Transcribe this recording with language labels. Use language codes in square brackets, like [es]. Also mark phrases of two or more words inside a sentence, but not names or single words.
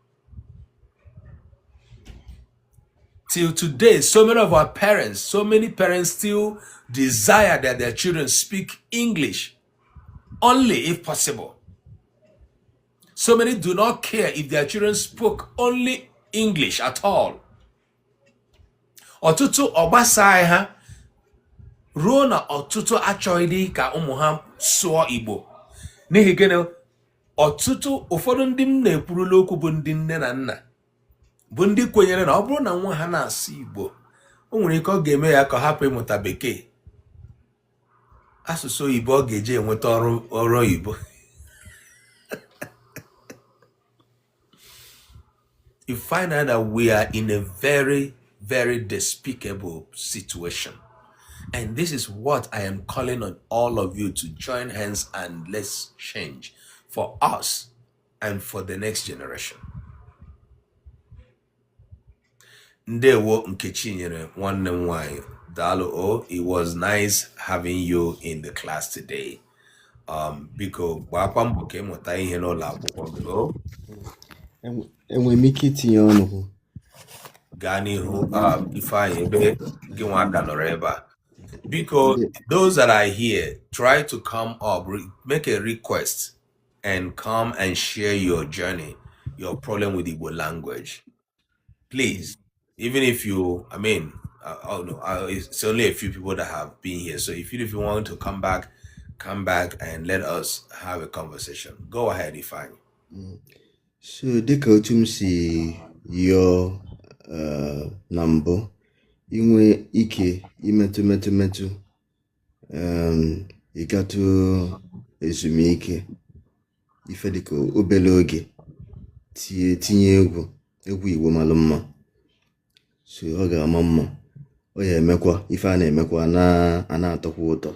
[en] Till today, so many parents still desire that their children speak English, only if possible. So many do not care if their children spoke only English at all. [ig] Ọtụtụ ọgbasai ha ruo na ọtụtụ achọghịdị ka ụmụ ha sụọ Igbo. N'ihi gịnị? Ọtụtụ ụfọdụ ndị m na-ekwurula okwu bụ ndị nne na nna bụ ndị kwenyere na ọ bụrụ na nwa ha na-asụ Igbo, o nwere ike ọ ga-eme ya ka ọ hapụ ịmụta Bekee. Asụsụ Oyibo ọ ga-eji enweta ọrụ oyibo. [en] You find out that we are in a very, very despicable situation. And this is what I am calling on all of you to join hands and let's change for us and for the next generation. [ig] Ndewo Nkechi nyere nwanne m nwanyị. Dalo, [en] oh, it was nice having you in the class today. [ig] Biko gbakwa mbọ ka ịmụta ihe n'ụlọ akwụkwọ gị. Oh, enwere m ike itinye ọnụ hụ gaa n'ihu Ifeanyi ebe gị nwa aka nọrọ ebe a. Biko, [en] those that are here, try to come up, make a request and come and share your journey, your problem with Igbo language. Please, even if you, I mean, it's only a few people that have been here. So if you want to come back and let us have a conversation. Go ahead, Ifeanyi. [ig] so dịka otu m si yọọ na mbụ inwe ike imetụ ịgatụ ezumike ife dịka obere oge tinye egwu Igbo malụ mma, so ọ ga-ama mma, ọ ya emekwa ife a na-emekwa a na-atọkwa ụtọ.